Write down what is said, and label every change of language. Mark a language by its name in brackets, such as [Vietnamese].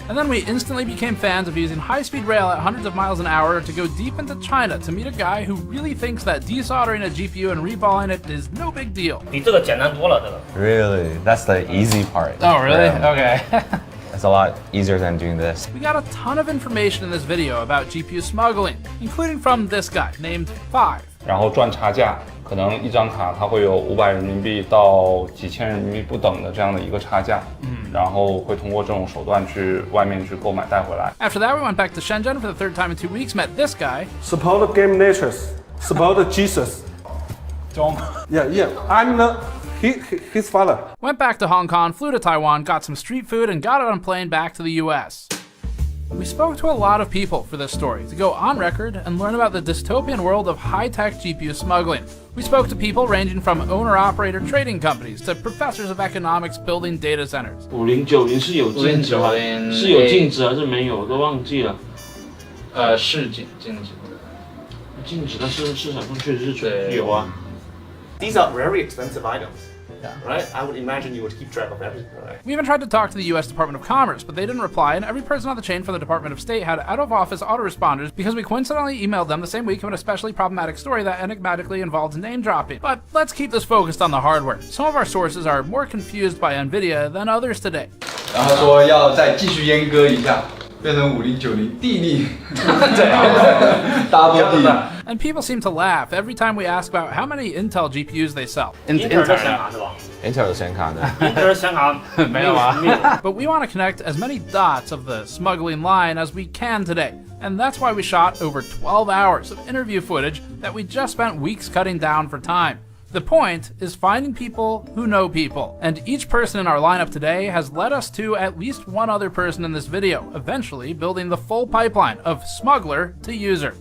[English] And then we instantly became fans of using high-speed rail at hundreds of miles an hour to go deep into China to meet a guy who really thinks that desoldering a GPU and reballing it is no big deal. [Chinese] 比这个简单多了，这个。 [English] Really? That's the easy part. Oh, really? Okay. It's a lot easier than doing this. We got a ton of information in this video about GPU smuggling, including from this guy named 5. [Chinese] 然后赚差价，可能一张卡它会有500人民币到几千人民币不等的这样的一个差价，然后会通过这种手段去外面去购买带回来。 [English] After that, we went back to Shenzhen for the third time in 2 weeks, met this guy. Support GameSNexus. Support Jesus. Don't. Yeah. I'm his father. Went back to Hong Kong, flew to Taiwan, got some street food, and got on a plane back to the US. We spoke to a lot of people for this story to go on record and learn about the dystopian world of high-tech GPU smuggling. We spoke to people ranging from owner-operator trading companies to professors of economics building data centers. [Chinese] 5090是有禁止吗？是有禁止还是没有？我都忘记了。是禁止。禁止的市场上确实是有啊。 [English] These are very expensive items. Right? I would imagine you would keep track of everything, right? We even tried to talk to the US Department of Commerce, but they didn't reply, and every person on the chain for the Department of State had out-of-office autoresponders because we coincidentally emailed them the same week of an especially problematic story that enigmatically involved name-dropping. But let's keep this focused on the hardware. Some of our sources are more confused by NVIDIA than others today. [Chinese] 然后说要再继续阉割一下，变成5090地利，大家都地。 [English] And people seem to laugh every time we ask about how many Intel GPUs they sell. [Chinese] Intel 的显卡是吧 Intel 的显卡呢？？Intel 的显卡没有啊。 [English] But we want to connect as many dots of the smuggling line as we can today. And that's why we shot over 12 hours of interview footage that we just spent weeks cutting down for time. The point is finding people who know people, and each person in our lineup today has led us to at least one other person in this video, eventually building the full pipeline of smuggler to user.